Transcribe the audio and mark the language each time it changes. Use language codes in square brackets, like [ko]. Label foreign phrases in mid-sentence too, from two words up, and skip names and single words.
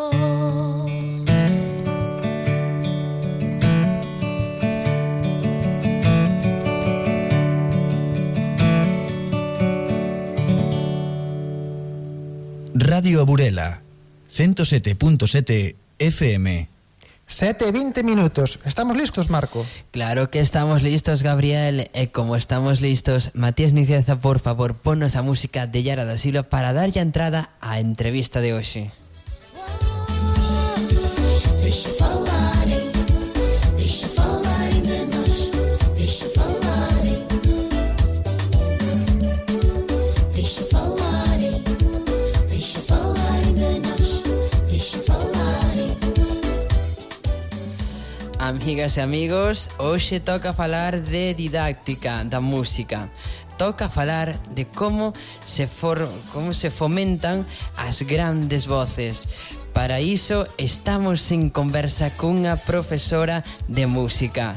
[gl] Radio Burela, 107.7 FM. 7:20 minutos. Estamos listos, Marco? Claro que estamos listos, Gabriel. E como estamos listos, Matías Nicieza, por favor, ponnos a música de Yara da Silva para dar ya entrada á entrevista de hoxe. [pt] Deixa falarem de nós, deixa falarem, deixa falarem de nós, deixa falarem. [gl] Amigas e amigos, hoxe toca falar de didáctica da música. Toca falar de como se fomentan as grandes voces. Para iso estamos en conversa cunha profesora de música.